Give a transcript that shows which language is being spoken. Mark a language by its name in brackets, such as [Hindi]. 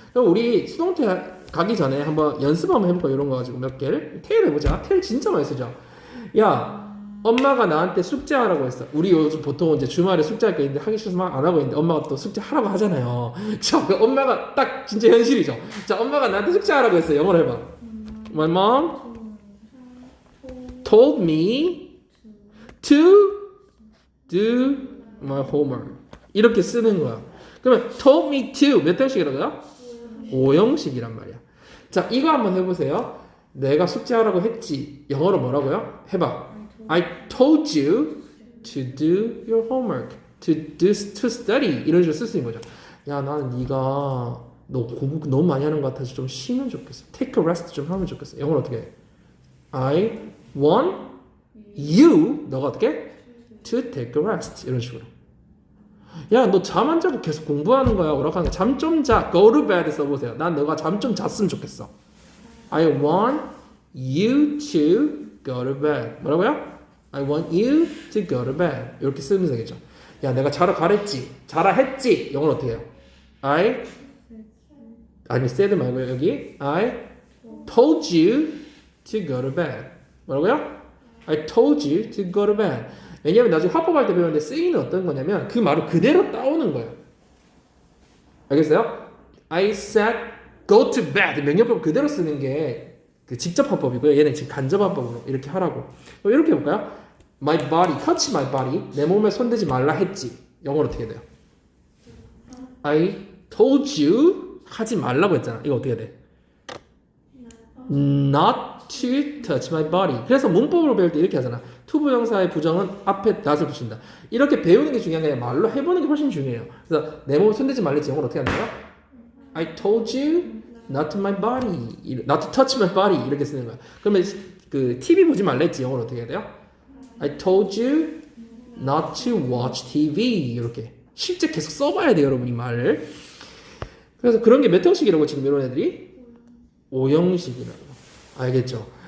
[Korean] 그럼 우리 수동태 가기 전에 한번 연습 한번 해볼까? 이런 거 가지고 몇 개를 테일 해보자. 테일 진짜 많이 쓰죠. 야, 엄마가 나한테 숙제하라고 했어. 우리 요즘 보통 이제 주말에 숙제할 게 있는데 하기 싫어서 막 안 하고 있는데 엄마가 또 숙제하라고 하잖아요. 자, 그 엄마가 딱 진짜 현실이죠. 자, 엄마가 나한테 숙제하라고 했어요. 영어로 해봐. [English] My mom told me to do my homework. [Korean] 이렇게 쓰는 거야. 그러면 told me to 몇 형식이라고요? 5형식이란 말이야. 자, 이거 한번 해보세요. 내가 숙제하라고 했지. 영어로 뭐라고요? 해봐. [English] I told you to do your homework. to study. [Korean] 이런 식으로 쓸 수 있는 거죠. 야, 나는 네가 너 공부 너무 많이 하는 것 같아서 좀 쉬면 좋겠어. [English] Take a rest [Korean] 좀 하면 좋겠어. 영어로 어떻게 해? [English] I want you [Korean] 너가 어떻게 해? [English] To take a rest. [Korean] 이런 식으로. 야, 너 잠 안 자고 계속 공부하는 거야. 뭐라고 하는 거야. 잠 좀 자. [English] Go to bed [Korean] 써보세요. 난 너가 잠 좀 잤으면 좋겠어. [English] I want you to go to bed. [Korean] 뭐라고요? [English] I want you to go to bed. [Korean] 이렇게 쓰면 되겠죠. 야, 내가 자러 가랬지. 자라 했지. 영어로 어떻게 해요? 아니, said 말고요. 여기 [English] I told you to go to bed. [Korean] 뭐라고요? [English] I told you to go to bed. [Korean] 왜냐면 나중에 화법할 때 배우는데 say는 어떤 거냐면 그 말을 그대로 따오는 거예요. 알겠어요? [English] I said go to bed. [Korean] 명령법 그대로 쓰는 게 그 직접 화법이고요. 얘는 지금 간접 화법으로 이렇게 하라고. 이렇게 해볼까요? [English] My body, touch my body. [Korean] 내 몸에 손대지 말라 했지. 영어로 어떻게 돼요? [English] I told you [Korean] 하지 말라고 했잖아. 이거 어떻게 돼? [English] Not to touch my body. [Korean] 그래서 문법으로 배울 때 이렇게 하잖아. 투부정사의 부정은 앞에 not을 붙인다. 이렇게 배우는 게 중요한 게 아니라 말로 해보는 게 훨씬 중요해요. 그래서 내 몸에 손대지 말랬지. 영어로 어떻게 한다고요? [English] I told you not to my body, not to touch my body [Korean] 이렇게 쓰는 거야. 그러면 그 TV 보지 말랬지 영어로 어떻게 해야 돼요? [English] I told you not to watch TV [Korean] 이렇게 실제 계속 써봐야 돼요 여러분 이 말을. 그래서 그런 게 몇 형식이라고 지금 이런 애들이 5형식이라고 알겠죠?